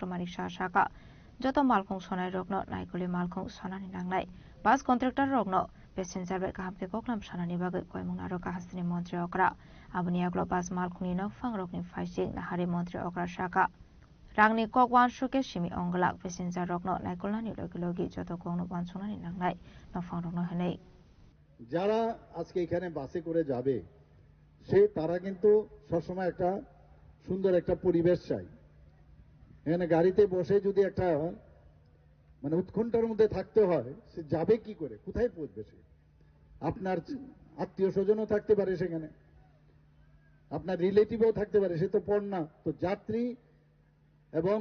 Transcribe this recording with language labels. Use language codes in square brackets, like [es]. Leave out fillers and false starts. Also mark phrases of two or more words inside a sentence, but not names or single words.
[trp] Manik Shah Shaka Joto Malkhong Sonai Rokno Naikoli Malkhong Sonani Nangnai [en] Bus Contractor [trp] Rokno Passenger Bek Hamke Koklam Sanani Bagai Koimung Naroka Hasani Montriokra Abunia Glo Bus Malkhongni Nokfang Rokni Faising Nahari Montriokra Shaka Rangni Kokwan Shuke Shimi Onglak Passenger Rokno Naikolani Logilogi Joto Kongno Bansonani Nangnai Nokfang Rokno Henei [bn] যারা আজকে এখানে বাসে করে যাবে সে তারা কিন্তু সবসময় একটা সুন্দর একটা পরিবেশ চাই এখানে গাড়িতে বসে যদি একটা মানে উৎকণ্ঠার মধ্যে থাকতে হয় সে যাবে কি করে কোথায় পৌঁছবে সে আপনার আত্মীয় স্বজনও থাকতে পারে সেখানে আপনার রিলেটিভও থাকতে পারে সে তো পড় না তো যাত্রী এবং